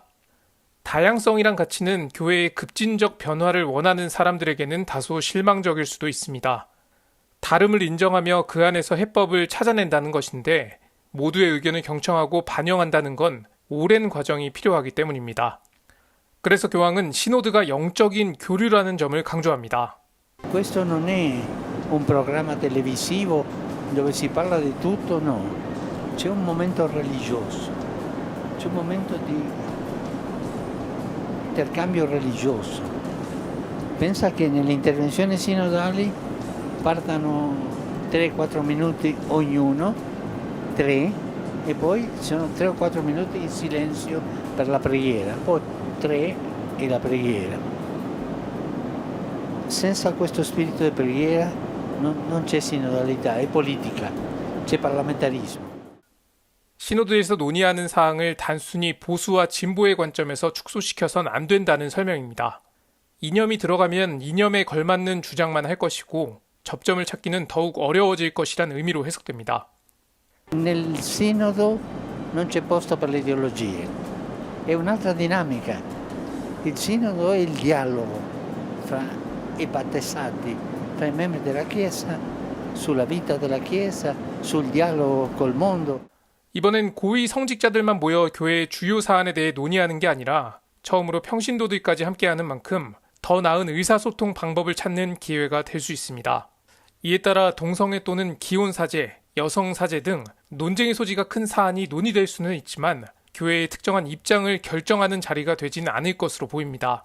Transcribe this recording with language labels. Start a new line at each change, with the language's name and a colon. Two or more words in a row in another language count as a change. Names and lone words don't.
Korean: 다양성이란 가치는 교회의 급진적 변화를 원하는 사람들에게는 다소 실망적일 수도 있습니다. 다름을 인정하며 그 안에서 해법을 찾아낸다는 것인데 모두의 의견을 경청하고 반영한다는 건 오랜 과정이 필요하기 때문입니다. 그래서 교황은 시노드가 영적인 교류라는 점을 강조합니다.
Italian: Questo non è un programma televisivo dove si parla di tutto, no. C'è un momento religioso, c'è un momento di intercambio religioso. Pensa che nelle intervenzioni sinodali partano 3-4 minuti ognuno, 3, e poi ci sono 3 o 4 minuti in silenzio per la preghiera, poi 3 e la preghiera. Senza questo spirito di preghiera non c'è sinodalità, è politica, c'è parlamentarismo.
Korean: 시노드에서 논의하는 사항을 단순히 보수와 진보의 관점에서 축소시켜선 안 된다는 설명입니다. 이념이 들어가면 이념에 걸맞는 주장만 할 것이고 접점을 찾기는 더욱 어려워질 것이란 의미로 해석됩니다.
Italian: Nel sinodo non c'è posto per le ideologie, è un'altra dinamica. Il sinodo è il dialogo fra i battesati, fra i membri della Chiesa, sulla vita della Chiesa, sul dialogo col mondo.
Korean: 이번엔 고위 성직자들만 모여 교회의 주요 사안에 대해 논의하는 게 아니라 처음으로 평신도들까지 함께하는 만큼 더 나은 의사소통 방법을 찾는 기회가 될 수 있습니다. 이에 따라 동성애 또는 기혼사제, 여성사제 등 논쟁의 소지가 큰 사안이 논의될 수는 있지만 교회의 특정한 입장을 결정하는 자리가 되지는 않을 것으로 보입니다.